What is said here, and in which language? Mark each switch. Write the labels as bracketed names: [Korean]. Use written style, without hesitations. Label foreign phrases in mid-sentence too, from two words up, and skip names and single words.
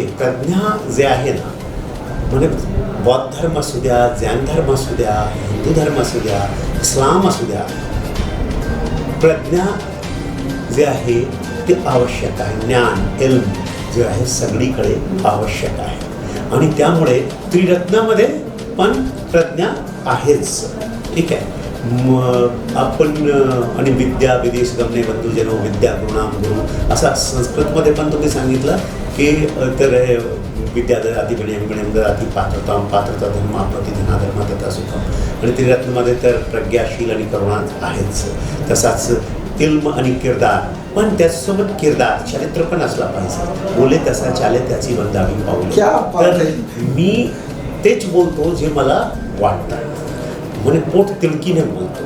[Marathi] प्रज्ञा जे आहे ना, म्हणजे बौद्ध धर्म असू द्या, जैन धर्म असू द्या, हिंदू धर्म असू द्या, इस्लाम असू द्या, प्रज्ञा जे आहे ते आवश्यक आहे. ज्ञान, इल्म जे आहे सगळीकडे आवश्यक आहे. आणि त्यामुळे त्रिरत्नामध्ये पण प्रज्ञा आहेच. ठीक आहे. आपण आणि [Sanskrit] विद्या विदेश गमने बंधू जनो विद्या गुणाम गुरु, [Marathi] असा संस्कृतमध्ये पण तुम्ही सांगितलं की तर [Sanskrit] विद्या ददाति विनयं विनयं ददाति पात्रतां पात्रता धर्म आपत्ती धनाधर्म तथा सुखम, [Marathi] आणि त्रिरत्नमध्ये तर प्रज्ञाशील आणि करुणा आहेच. तसाच इल्म आणि किरदार, पण त्याच्यासोबत किरदार चरित्र पण असला पाहिजे. बोले तसा चाले त्याची वंदावी पाऊले. तर मी तेच बोलतो जे मला वाटतं, म्हणजे पोट तिडकीने बोलतो.